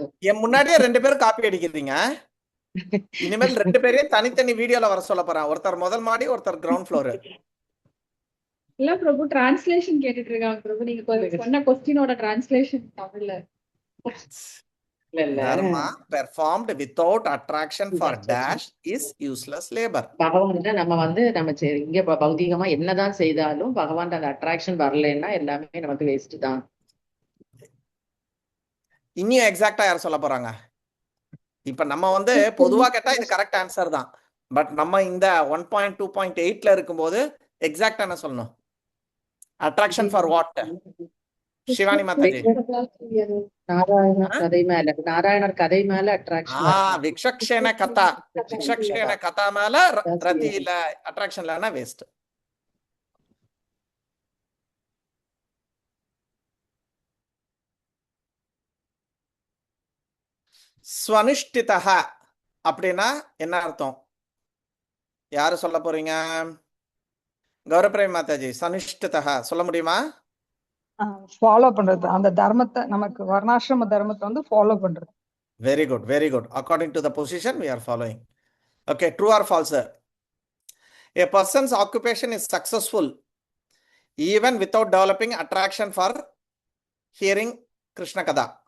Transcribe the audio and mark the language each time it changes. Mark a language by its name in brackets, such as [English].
[Tamil] என் முன்னாடியே 2 பேரும் காப்பி அடிக்கிறீங்க. இனிமேல் 2 பேரையும் தனித்தனி வீடியோல வர சொல்ல போறேன். ஒருத்தர் முதல் மாடி, ஒருத்தர் கிரவுண்ட் ஃப்ளோர். இல்ல பிரபு, டிரான்ஸ்லேஷன் கேட்டுட்டு இருக்காங்க பிரபு. நீங்க சொன்ன क्वेश्चनோட டிரான்ஸ்லேஷன் தமிழ்ல. [English] Dharma performed without attraction for dash is useless labor. [Tamil] பகவான் நம்ம இங்க பௌதிகமா என்னதான் செய்தாலும் பகவான் அந்த அட்ராக்ஷன் வரலன்னா எல்லாமே நமக்கு வேஸ்ட் தான். இன்னும் எக்ஸாக்டா யார் சொல்ல போறாங்க? இப்ப நம்ம பொதுவா கேட்டா இது கரெக்ட் ஆன்சர் தான். பட் நம்ம இந்த 1.2.8ல இருக்கும்போது எக்ஸாக்டா என்ன சொல்லணும்? Attraction for what? Shivani Mataji. நாராயணர் கதை மேல அட்ராக்ஷன். விக்ஷக்ஷேன கதா. விக்ஷக்ஷேன கதா மேல ரதி இல்ல, அட்ராக்ஷன் இல்லனா வேஸ்ட். ஸ்வனிஷ்டிதஹ அப்படின்னா என்ன அர்த்தம்? யாரு சொல்ல போறீங்க? கௌரவபிரேமி மாதாஜி, சனிஷ்டிதஹ சொல்ல முடியுமா? ஃபாலோ பண்றது, அந்த தர்மத்தை, நமக்கு வர்ணாசிரம தர்மத்தை ஃபாலோ பண்றது. Very good, very good. [English] According to the position we are following. Okay, true or false? A person's occupation is successful even without developing attraction for hearing Krishna Katha.